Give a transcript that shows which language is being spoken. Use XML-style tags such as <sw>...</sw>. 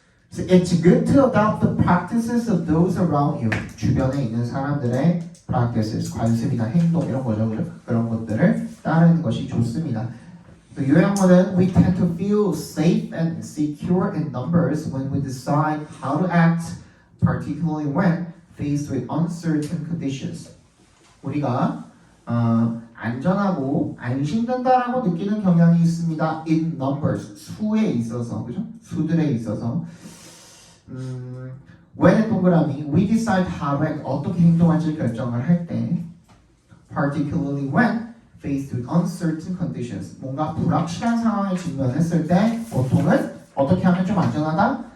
<en>So it's good to adopt the practices of those around you.</en> <ko>주변에 있는 사람들의 practices, 관습이나 행동 이런 거죠, 그죠? 그런 것들을 따르는 것이 좋습니다.</ko> <en>또 요약문은 we tend to feel safe and secure in numbers when we decide how to act, particularly when faced with uncertain conditions.</en> <ko>우리가 안전하고 안심된다라고 느끼는 경향이 있습니다. In numbers, 수에 있어서, 그죠? 수들에 있어서. when 동그라미 we decide how to act, 어떻게 행동할지 결정을 할 때, particularly when faced with uncertain conditions, 뭔가 불확실한 상황에 직면했을 때 보통은 어떻게 하면 좀 안전하다?</ko>